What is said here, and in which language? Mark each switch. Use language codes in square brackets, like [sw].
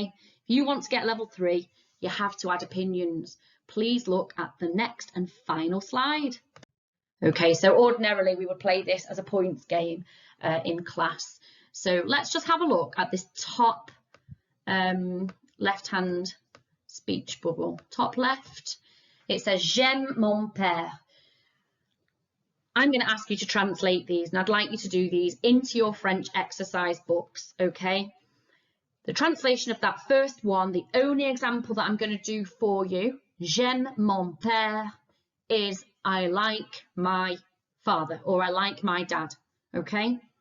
[en] If you want to get level 3, you have to add opinions. Please look at the next and final slide. Okay, so ordinarily we would play this as a points game in class. So let's just have a look at this top left-hand speech bubble. Top left, it says, [fr] j'aime mon père. [en] I'm going to ask you to translate these, and I'd like you to do these into your French exercise books, okay? The translation of that first one, the only example that I'm going to do for you, [fr] j'aime mon père, [en] is I like my father, or I like my dad, okay?